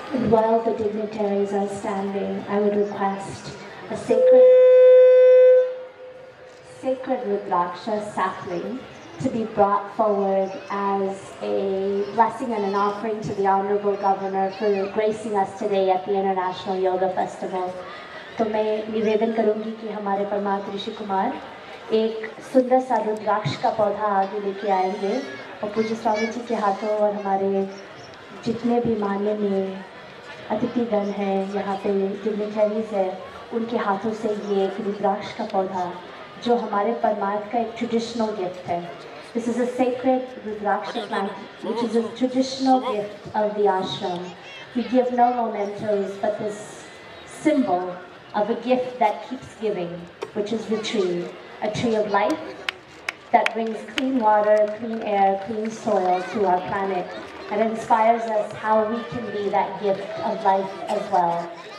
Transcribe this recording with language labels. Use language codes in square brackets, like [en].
[en] While the dignitaries are standing, I would request a sacred Rudraksha sapling to be brought forward as a blessing and an offering to the Honorable Governor for gracing us today at the International Yoga Festival. [hi] तो मैं निवेदन करूंगी कि हमारे परमात्म ऋषि कुमार एक सुंदर सा रुद्राक्ष का पौधा आगे लेके आएंगे और पूज्य स्वामी जी के हाथों और हमारे जितने भी माननीय अतिथिगण हैं यहाँ पे डिग्निटरीज है उनके हाथों से ये एक रुद्राक्ष का पौधा जो हमारे परमात्मा का एक ट्रेडिशनल गिफ्ट है. [en] This is a sacred Rudraksha plant, which is a traditional gift of the ashram. We give no mementos, but this symbol of a gift that keeps giving, which is the tree, a tree of life that brings clean water, clean air, clean soil to our planet, and inspires us how we can be that gift of life as well.